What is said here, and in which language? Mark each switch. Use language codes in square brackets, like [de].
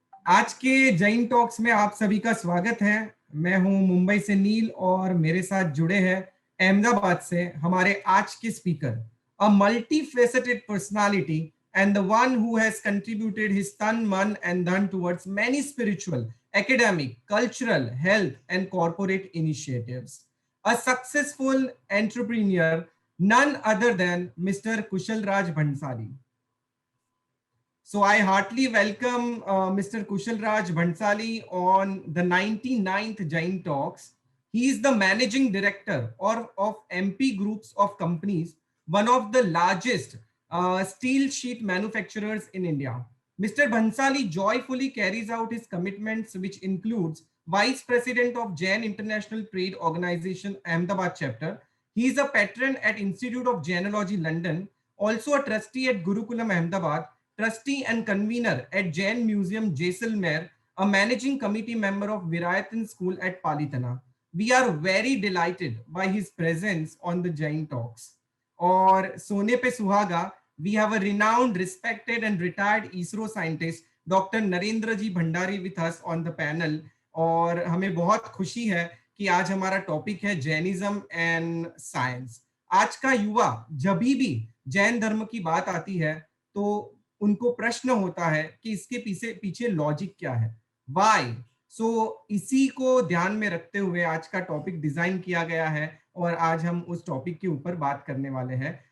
[hi] आज के जैन टॉक्स में आप सभी का स्वागत है। मैं हूं मुंबई से नील और मेरे साथ जुड़े हैं अहमदाबाद से हमारे आज के speaker, [en] A multi faceted personality and the one who has contributed his तन मन and धन towards many spiritual, academic, cultural, health and corporate initiatives. A successful entrepreneur, none other than Mr. Kushal Raj Bhansali. So I heartily welcome Mr. Kushal Raj Bhansali on the 99th Jain Talks. He is the managing director of MP Groups of Companies, one of the largest steel sheet manufacturers in India. Mr. Bhansali joyfully carries out his commitments, which includes Vice President of Jain International Trade Organization Ahmedabad chapter. He is a patron at Institute of Jainology London, also a trustee at Gurukulam Ahmedabad, trustee and convener at Jain Museum Jaisalmer, a managing committee member of Virayatan School at Palitana. We are very delighted by his presence on the Jain Talks. [hi] और सोने पे सुहागा, [en] we have a renowned, respected and retired ISRO scientist, Dr. Narendra ji Bhandari with us on the panel. [hi] और हमें बहुत खुशी है कि आज हमारा टॉपिक है जैनिज्म एंड साइंस। आज का युवा जब भी जैन धर्म की बात आती है तो उनको प्रश्न होता है कि इसके पीछे पीछे लॉजिक क्या है, वाई। सो इसी को ध्यान में रखते हुए आज का टॉपिक डिजाइन किया गया है और आज हम उस टॉपिक के ऊपर बात करने वाले हैं।